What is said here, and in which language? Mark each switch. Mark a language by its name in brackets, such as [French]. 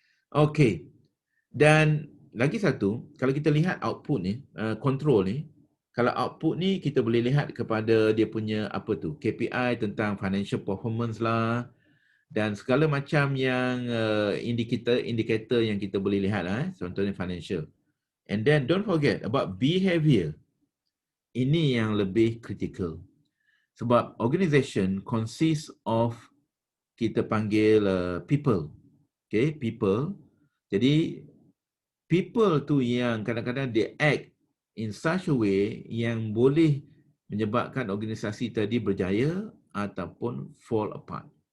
[Malay] Okay, dan lagi satu, kalau kita lihat output ni, control ni, kalau output ni kita boleh lihat kepada dia punya apa tu, KPI tentang financial performance lah, dan segala macam yang indikator yang kita boleh lihat lah, contohnya financial. [English] And then don't forget about behavior. [Malay] Ini yang lebih critical. Sebab [English] organization consists of, [Malay] kita panggil [English] people. [Malay] Okay, people. Jadi people tu yang kadang-kadang [English] they act in such a way [Malay] yang boleh menyebabkan organisasi tadi berjaya ataupun [English] fall apart.